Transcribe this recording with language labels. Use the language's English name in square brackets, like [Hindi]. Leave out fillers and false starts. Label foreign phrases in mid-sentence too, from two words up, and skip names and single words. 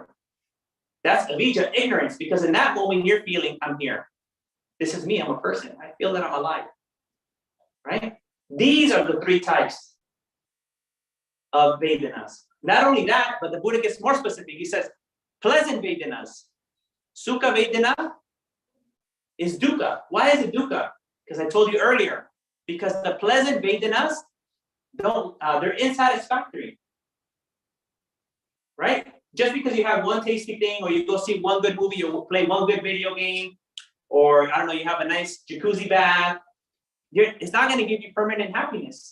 [English] That's avijja, ignorance, because in that moment you're feeling, I'm here. This is me, I'm a person. I feel that I'm alive, right? These are the three types of Vedanas. Not only that, but the Buddha gets more specific. He says, pleasant Vedanas. [Pali] Sukha Vedana [English] is dukkha. Why is it dukkha? Because I told you earlier, because the pleasant Vedanas they're insatisfactory. Right? Just because you have one tasty thing, or you go see one good movie, or play one good video game, or I don't know, you have a nice jacuzzi bath, it's not going to give you permanent happiness.